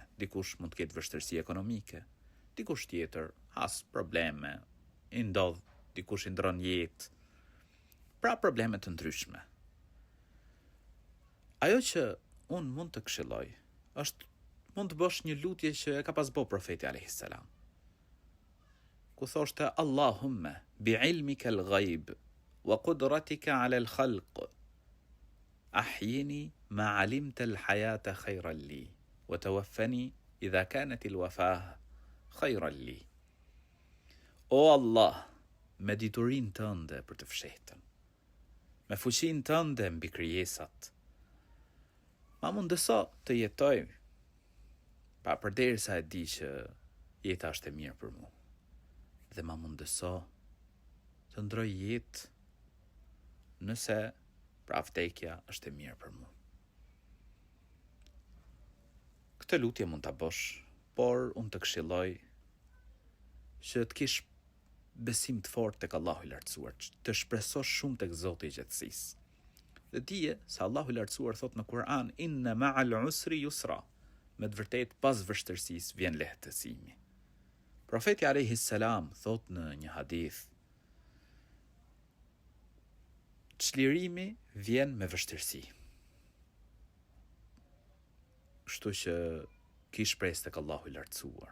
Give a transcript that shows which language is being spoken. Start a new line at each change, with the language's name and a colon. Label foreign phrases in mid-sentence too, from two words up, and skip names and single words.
Albanian: Dikush mund të ketë vështirësi ekonomike, dikush tjetër has probleme, dikush i ndron jetë. Pra probleme të ndryshme. Ajo që unë mund të këshilloj është mund të bësh një lutje që e ka pas bo profeti
Arabic: عليه السلام.
Albanian: Ku thoshte
Arabic: اللهم بعلمك الغيب وقدرتك على الخلق أحيني ما علمت الحياة خيرا لي وتوفني إذا كانت الوفاة خيرا لي wa tawaffani idha kanat al-wafah khayran li.
Albanian: O Allah, me diturin tënde për të fshehtën, me fuqin tënde mbi krijesat, ma mundëso të jetoj, pa përderisa e di që jeta është e mirë për mu, dhe ma mundëso të ndroj jetë nëse pra vdekja është e mirë për mu. Këtë lutje mund të bësh, por unë të këshilloj që të kish besim të fortë tek Allahu i lartësuar, të shpresosh shumë tek Zoti i gjatësisë. Dhe dije se Allahu i lartësuar thot në Kur'an,
Arabic: إن مع العسر يسرا,
Albanian: me të vërtet pas vështirësisë vjen lehtësimi. Profeti
Arabic: عليه السلام
Albanian: thot në një hadith, çlirimi vjen me vështirësi. Kështu që ki shpresë tek Allahu i lartësuar.